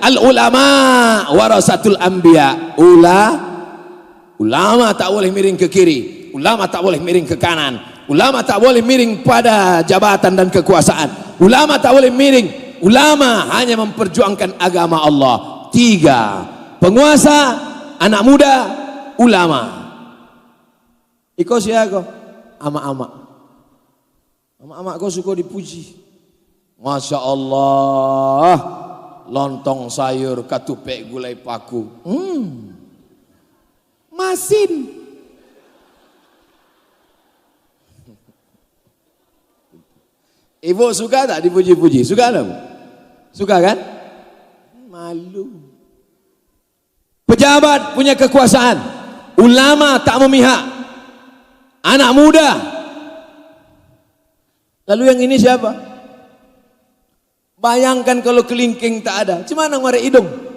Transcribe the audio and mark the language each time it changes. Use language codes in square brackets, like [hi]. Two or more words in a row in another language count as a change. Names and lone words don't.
[ar] العلماء ورثة الأنبياء. [id] Ulama tak boleh miring ke kiri, ulama tak boleh miring ke kanan, ulama tak boleh miring pada jabatan dan kekuasaan, ulama tak boleh miring. Ulama hanya memperjuangkan agama Allah. 3, penguasa, anak muda, ulama. [min] Iko siapa? Ama-ama. [id] Ama-ama kau suka dipuji. [ar] ما شاء الله, [min] lontong sayur katupek gulai paku. [id] Masin. Ibu suka tak dipuji-puji? Suka tak? Suka kan? Malu. Pejabat punya kekuasaan, ulama tak memihak, anak muda. Lalu yang ini siapa? Bayangkan kalau kelingking tak ada, gimana ngorek hidung?